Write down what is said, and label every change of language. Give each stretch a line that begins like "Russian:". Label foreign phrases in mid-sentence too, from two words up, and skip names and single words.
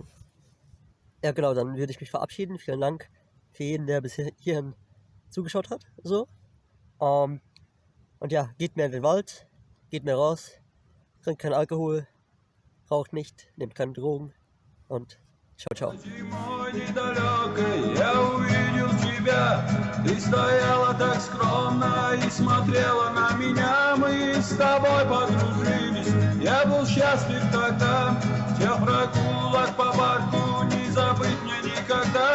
German: Ja genau, dann würde ich mich verabschieden. Vielen Dank für jeden, der bis hierhin zugeschaut hat. So. Und ja, geht mehr in den Wald, geht mehr raus, trinkt keinen Alkohol, raucht nicht, nehmt keine Drogen und
Italian: ciao, ciao.
Russian: Зимой недалекой я увидел тебя. Ты стояла так скромно и смотрела на меня. Мы с тобой подружились. Я был счастлив тогда. Тех прогулок по парку не забыть мне никогда.